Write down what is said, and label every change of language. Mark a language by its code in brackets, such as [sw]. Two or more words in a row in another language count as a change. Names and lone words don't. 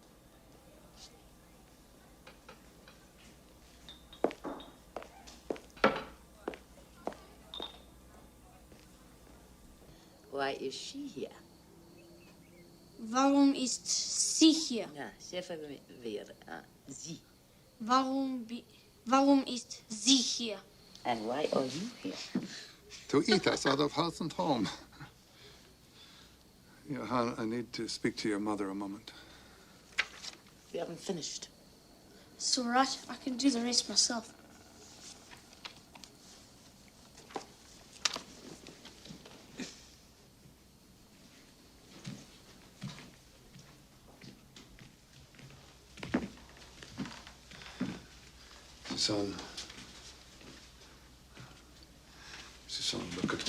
[en] Why is she here? [de] Warum ist sie hier? [nl] Ja, zeg weer. [de] Sie. Warum ist sie hier? [en] And why are you here? To eat us out of house and home. Johan, I need to speak to your mother a moment. We haven't finished. It's all right. I can do the rest myself. Susan, look at me.